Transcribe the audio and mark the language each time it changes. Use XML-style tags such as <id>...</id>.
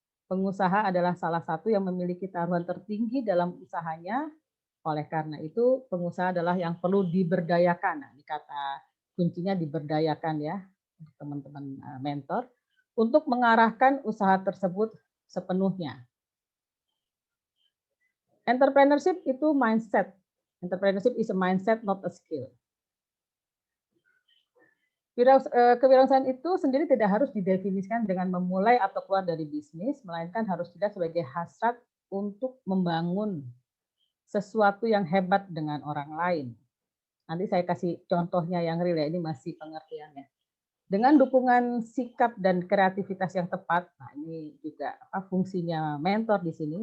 <id>Pengusaha adalah salah satu yang memiliki taruhan tertinggi dalam usahanya. Oleh karena itu, pengusaha adalah yang perlu diberdayakan. Nah, ini kata kuncinya diberdayakan ya, untuk teman-teman mentor, untuk mengarahkan usaha tersebut sepenuhnya. Entrepreneurship itu mindset.</id> <en>Entrepreneurship is a mindset, not a skill.</en> <id>Kewirausahaan itu sendiri tidak harus didefinisikan dengan memulai atau keluar dari bisnis, melainkan harus dilihat sebagai hasrat untuk membangun sesuatu yang hebat dengan orang lain. Nanti saya kasih contohnya yang real ya, ini masih pengertiannya. Dengan dukungan sikap dan kreativitas yang tepat, nah ini juga fungsinya mentor di sini.</id>